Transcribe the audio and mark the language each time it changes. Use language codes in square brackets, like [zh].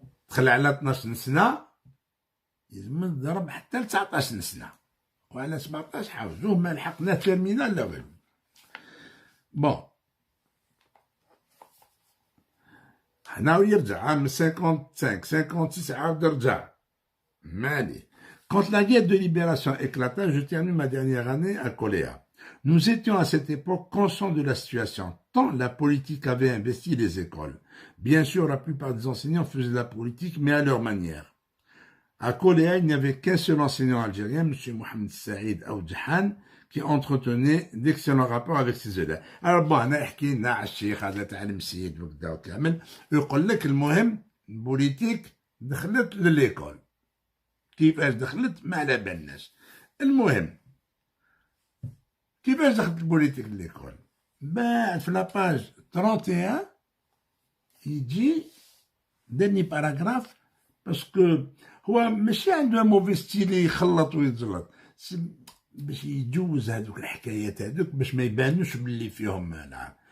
[ar] دخل على 12 سنه يلزم نضرب حتى ل 19 سنه وعلى 17 حاوزوه ما لحقنا تيرمينال لا والو. بون هنا يرجع عام 55 56 عاود رجع مالي. [fr] Quand la guerre de libération éclata, je termine ma dernière année à Coléa. Nous étions à cette époque conscients de la situation, tant la politique avait investi les écoles. Bien sûr, la plupart des enseignants faisaient de la politique, mais à leur manière. À Koléa, il n'y avait qu'un seul enseignant algérien, M. Mohamed Saïd Aoudjahan, qui entretenait d'excellents rapports avec ses élèves. Alors bon, [ar] أنا يحكي لنا على الشيخ هذا تاع المسيد وكذا وكامل، يقول لك المهم البوليتيك دخلت لليكول. كيفاش دخلت ما على بالناش. المهم كيفاش دخلت البوليتيك لليكول؟ بعد في لاباج 31 يجي داني باراغراف، باسكو هو ماشي عنده موفي ستيل يخلط ويتزلط، باش يجوز هذوك الحكايات هذوك باش ما يبانوش باللي فيهم نعم.